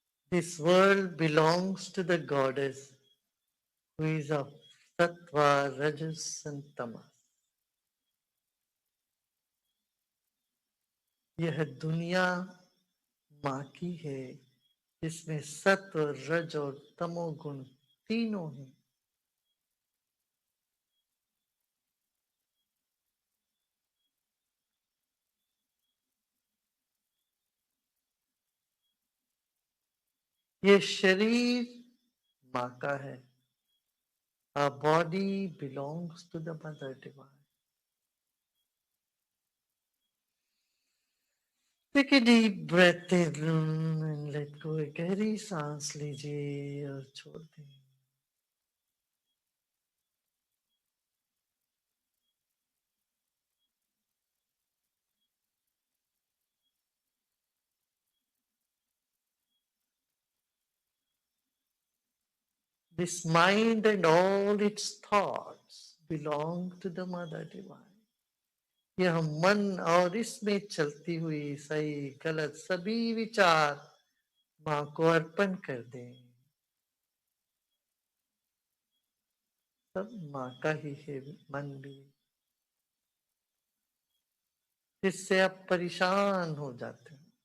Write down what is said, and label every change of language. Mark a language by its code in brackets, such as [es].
[en] This world belongs to the goddess who is of Sattva, Rajas and Tamas. [hi] यह दुनिया माँ की है जिसमें सत्व, रज और तमोगुण तीनों हैं. ये शरीर माँ का है. [en] Our body belongs to the Mother Divine. Take a deep breath in and let go. [hi] एक गहरी सांस लीजिए और छोड़ दें. [en] This mind and all its thoughts belong to the Mother Divine. [hi] यह मन और इसमें चलती हुई सही गलत सभी विचार माँ को अर्पण कर दें. सब माँ का ही है मन भी, जिससे आप परेशान हो जाते हैं.